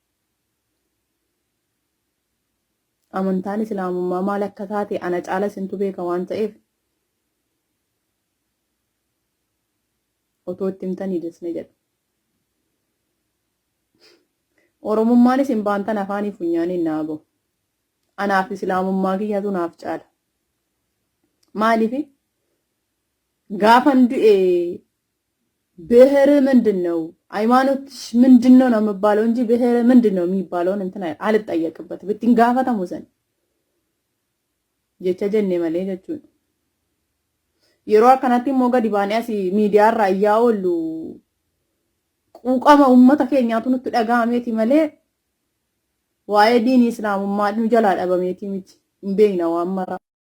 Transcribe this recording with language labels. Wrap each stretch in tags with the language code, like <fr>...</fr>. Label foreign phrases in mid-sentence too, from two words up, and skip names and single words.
<om>Amantaan islaamummaa maal akka taate ana caala isintu beeka waan ta'eef otoo itti himtanii desne jedha. Oromummaan isin baantan afaanii funyaaniin naa bahu. Anaaf islaamummaa kiyyatu naaf caala. Maaliif gaafan du'e</om> <am>ብሔር ምንድነው ሃይማኖትሽ ምንድነው ነው የሚባለው እንጂ ብሔር ምንድነው የሚባለው እንትን አልጠየቅበት ብትንጋፈታ ሙሰን</am> <om>jecha jenne malee jechuun yeroo akkanatti immoo gadi baanee asii miidiyaa irraa iyyaa oollu quuqama uummata keenyaatu nutti dhaga'ameeti malee waa'ee diinii islaamummaa nu jalaa dhabameeti miti hin beekna waan maraa.</om>